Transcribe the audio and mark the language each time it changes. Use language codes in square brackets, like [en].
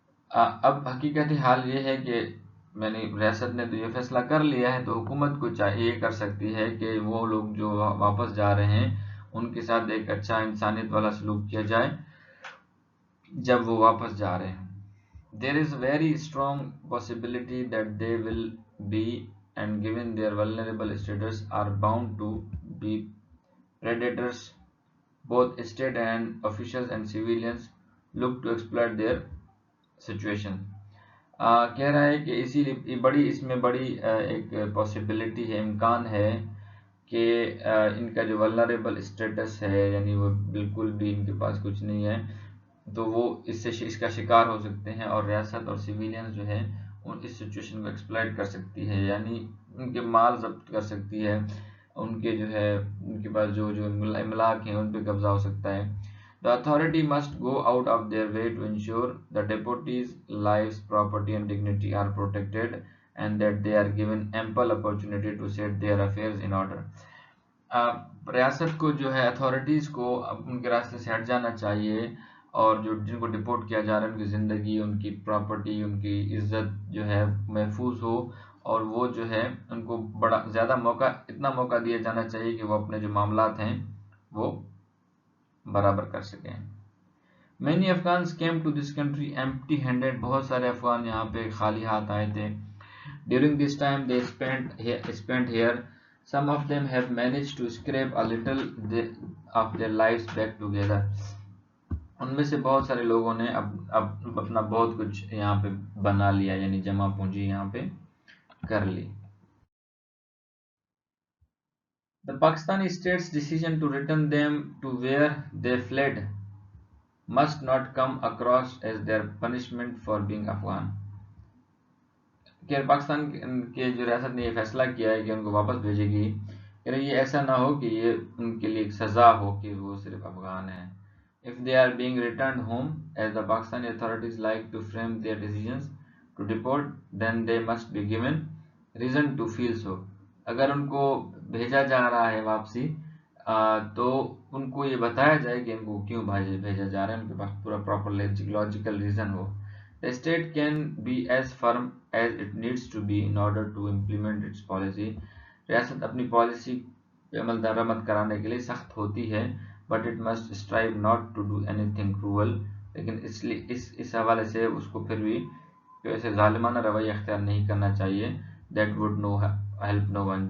[ur] اب حقیقت حال یہ ہے کہ ریاست نے تو یہ فیصلہ کر لیا ہے، تو حکومت کو یہ کر سکتی ہے کہ وہ لوگ جو واپس جا رہے ہیں ان کے ساتھ ایک اچھا انسانیت والا سلوک کیا جائے جب وہ واپس جا رہے ہیں. [en] There is very strong possibility that they will be, and given their vulnerable status, are bound to be predators. Both state and officials and civilians look to exploit their situation. [ur] کہہ رہا ہے کہ اس میں بڑی ایک پاسبلٹی ہے، امکان ہے کہ ان کا جو ولنریبل اسٹیٹس ہے، یعنی وہ بالکل بھی ان کے پاس کچھ نہیں ہے، تو وہ اس کا شکار ہو سکتے ہیں، اور ریاست اور سیویلینز جو ہے اس سچویشن کو ایکسپلائٹ کر سکتی ہے، یعنی ان کے مال ضبط کر سکتی ہے، ان کے پاس جو املاک ہیں ان پہ قبضہ ہو سکتا ہے. [en] The authority must go out of their way to ensure the deportees' lives, property and dignity are protected and that they are given ample opportunity to set their affairs in order. [ur] ریاست کو جو ہے authorities کو ان کے راستے سے ہٹ جانا چاہیے اور جو جن کو ڈپورٹ کیا جا رہا ہے ان کی زندگی، ان کی پراپرٹی، ان کی عزت جو ہے محفوظ ہو اور وہ جو ہے ان کو بڑا زیادہ اتنا موقع دیا جانا چاہیے کہ وہ اپنے جو معاملات ہیں وہ برابر کر سکیں. [en] Many Afghans came to this country empty handed. [ur] بہت سارے افغان یہاں پہ خالی ہاتھ آئے تھے. [en] During this time they spent here. Some of them have managed to scrape a little of their lives back together. [ur] ان میں سے بہت سارے لوگوں نے اب اپنا بہت کچھ یہاں پہ بنا لیا، یعنی جمع پونجی یہاں پہ کر لی. [en] The Pakistani state's decision to return them to where they fled must not come across as their punishment for being Afghan. [ur] کہ پاکستان کے جو ریاست نے یہ فیصلہ کیا ہے کہ ان کو واپس بھیجے گی، یہ ایسا نہ ہو کہ یہ ان کے لیے ایک سزا ہو کہ وہ صرف افغان ہیں. [en] If they are being returned home, as the Pakistani authorities like to frame their decisions to deport, then they must be given reason to feel so. [ur] اگر ان کو بھیجا جا رہا ہے واپسی تو ان کو یہ بتایا جائے کہ ان کو کیوں بھیجا جا رہا ہے، ان کے پاس پورا proper logical reason ہو. [en] The state can be as firm as it needs to be in order to implement its policy. [ur] ریاست اپنی پالیسی پہ عمل درآمد کرانے کے لیے سخت ہوتی ہے، [en] but it must strive not to do anything cruel. [ur] لیکن اس حوالے سے اس کو پھر بھی ایسے ظالمانہ رویہ اختیار نہیں کرنا چاہیے. [en] That would help no one.